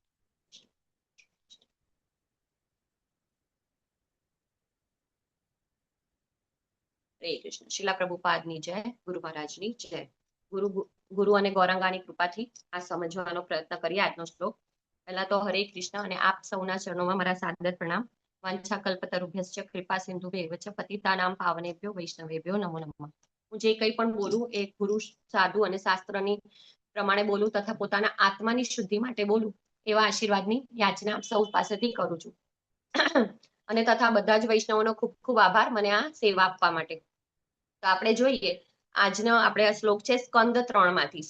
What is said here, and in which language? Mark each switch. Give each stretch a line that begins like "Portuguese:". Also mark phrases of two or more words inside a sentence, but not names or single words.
Gujarati: હરે કૃષ્ણ. શિલા પ્રભુપાદની જય. ગુરુ મહારાજની જય. ગુરુ અને ગૌરાંગાની કૃપાથી આ સમજવાનો પ્રયત્ન કરીએ આજનો શ્લોક. પહેલા તો હરે કૃષ્ણ અને આપ સૌના ચરણોમાં મારા સાદર પ્રણામ.
Sanskrit: વાંછા કલ્પતરુભ્યશ્ચ કૃપા સિંધુભ્યૈવ ચ પતિતાનાં પાવનેભ્યો વૈષ્ણવેભ્યો નમો નમઃ.
Gujarati: હું જે કંઈ પણ બોલું એ ગુરુ સાધુ અને શાસ્ત્રની પ્રમાણે બોલું તથા પોતાના આત્માની શુદ્ધિ માટે બોલું એવા આશીર્વાદની યાચના સૌ પાસેથી કરું છું. અને તથા બધા જ વૈષ્ણવોનો ખૂબ ખૂબ આભાર મને આ સેવા આપવા માટે. તો આપણે જોઈએ આજનો આપણે આ શ્લોક છે સ્કંદ 3 માંથી.